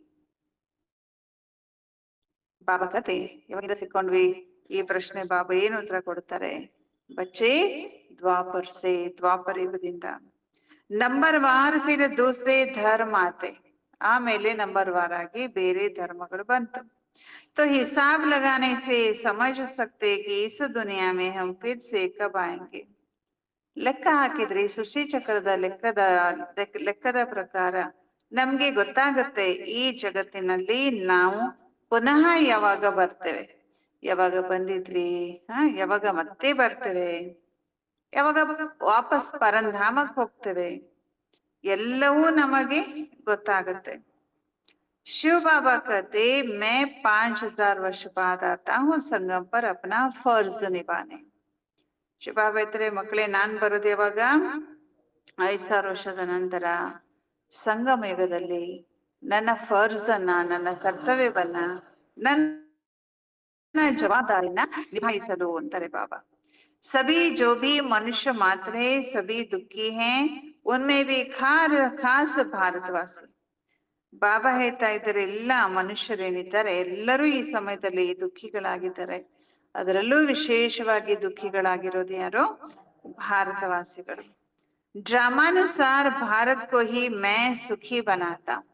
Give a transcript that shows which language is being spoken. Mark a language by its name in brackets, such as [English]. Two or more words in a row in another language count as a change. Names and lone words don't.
[Kannada] ಬಾಬಾ ಕತೆ ಯಾವಾಗಿಂದ ಸಿಕ್ಕೊಂಡ್ವಿ? ಈ ಪ್ರಶ್ನೆ ಬಾಬಾ ಏನು ಉತ್ತರ ಕೊಡ್ತಾರೆ? [Hindi] बच्चे द्वापर से, [Kannada] ದ್ವಾಪರ ಯುಗದಿಂದ. [Hindi] नंबर वार फिर दूसरे धर्म आते. [Kannada] ಆಮೇಲೆ ನಂಬರ್ ವಾರ್ ಆಗಿ ಬೇರೆ ಧರ್ಮಗಳು ಬಂತು. [Hindi] तो हिसाब लगाने से समझ सकते कि इस दुनिया में हम फिर से कब आएंगे. [Kannada] ಲೆಕ್ಕ ಹಾಕಿದ್ರೆ ಸೃಷ್ಟಿ ಚಕ್ರದ ಲೆಕ್ಕದ ಪ್ರಕಾರ ನಮ್ಗೆ ಗೊತ್ತಾಗತ್ತೆ ಈ ಜಗತ್ತಿನಲ್ಲಿ ನಾವು ಪುನಃ ಯಾವಾಗ ಬರ್ತೇವೆ, ಯಾವಾಗ ಬಂದಿದ್ವಿ, ಯಾವಾಗ ಮತ್ತೆ ಬರ್ತೇವೆ, ಯಾವಾಗ ವಾಪಸ್ ಪರಂಧಾಮಕ್ಕೆ ಹೋಗ್ತೇವೆ, ಎಲ್ಲವೂ ನಮಗೆ ಗೊತ್ತಾಗತ್ತೆ. [Hindi] शिव बाबा कहते, मैं 5000 वर्ष बाद आता हूँ संगम पर अपना फर्ज निभाने. [Kannada] ಶಿವ ಬಾಬಾ ಇದ್ರೆ, ಮಕ್ಕಳೇ, ನಾನ್ ಬರೋದು ಯಾವಾಗ? 5000 ವರ್ಷದ ನಂತರ ಸಂಗಮ ಯುಗದಲ್ಲಿ ನನ್ನ ಫರ್ಜ್ ಅನ್ನ, ನನ್ನ ಕರ್ತವ್ಯವನ್ನ, ನನ್ನ ಜವಾಬ್ದಾರಿನ ನಿಭಾಯಿಸಲು ಅಂತಾರೆ ಬಾಬಾ. [Hindi] सभी जो भी मनुष्य मात्र है सभी दुखी हैं, उनमें भी खास भारतवासी. [Kannada] ಬಾಬಾ ಹೇಳ್ತಾ ಇದ್ದಾರೆ, ಎಲ್ಲ ಮನುಷ್ಯರೇನಿದ್ದಾರೆ ಎಲ್ಲರೂ ಈ ಸಮಯದಲ್ಲಿ ದುಃಖಿಗಳಾಗಿದ್ದಾರೆ. ಅದರಲ್ಲೂ ವಿಶೇಷವಾಗಿ ದುಃಖಿಗಳಾಗಿರೋದು ಯಾರು? [Hindi] ಭಾರತವಾಸಿಗಳು. ड्रामानुसार भारत को ही मैं सुखी बनाता.